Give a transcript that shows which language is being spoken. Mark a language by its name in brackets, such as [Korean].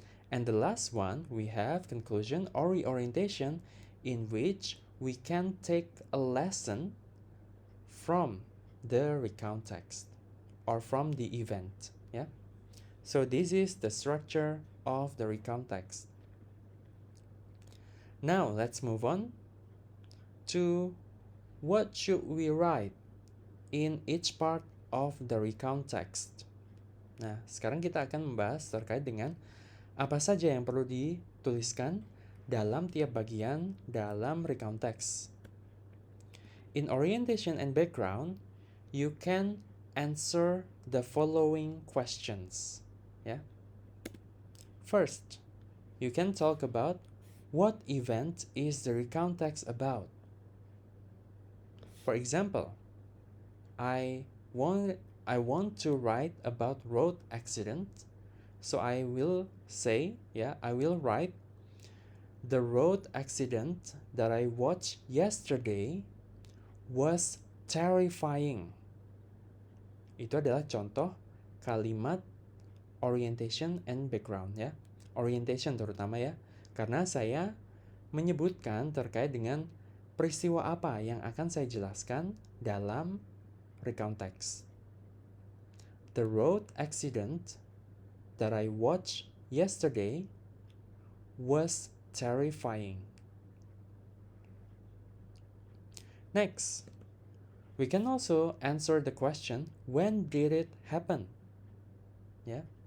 [English] And the last one, we have conclusion or reorientation in which we can take a lesson from the recount text or from the event, yeah? So this is the structure of the recount text. Now let's move on to what should we write in each part of the recount text. [Indonesian] Nah, sekarang kita akan membahas terkait dengan apa saja yang perlu dituliskan dalam tiap bagian dalam recount text. [English] In orientation and background, you can answer the following questions. Yeah. First, you can talk about what event is the recount text about. For example, I want to write about road accident, so I will say, yeah, I will write the road accident that I watched yesterday was terrifying. [Indonesian] Itu adalah contoh kalimat orientation and background, ya. Orientation terutama, ya, karena saya menyebutkan terkait dengan peristiwa apa yang akan saya jelaskan dalam recount text. [English] The road accident that I watched yesterday was terrifying. Next, We can also answer the question, when did it happen? Yeah.